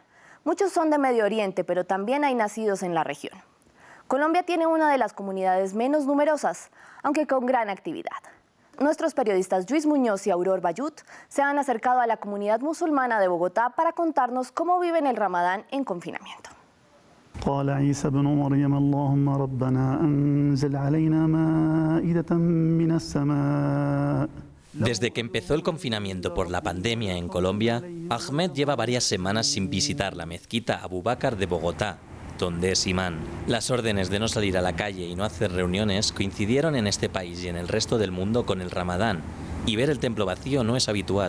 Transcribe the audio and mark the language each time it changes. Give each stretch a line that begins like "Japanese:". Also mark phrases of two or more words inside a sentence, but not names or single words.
Spanish: Muchos son de Medio Oriente, pero también hay nacidos en la región. Colombia tiene una de las comunidades menos numerosas, aunque con gran actividad. Nuestros periodistas Luis Muñoz y Auror Bayut se han acercado a la comunidad musulmana de Bogotá para contarnos cómo viven el Ramadán en confinamiento.
Arabic: قال عيسى ابن مريم اللهم ربنا أنزل علينا مائدة من السماء.
Spanish: Desde que empezó el confinamiento por la pandemia en Colombia, Ahmed lleva varias semanas sin visitar la mezquita Abu Bakr de Bogotá, donde es imán. Las órdenes de no salir a la calle y no hacer reuniones coincidieron en este país y en el resto del mundo con el Ramadán, y ver el templo vacío no es habitual.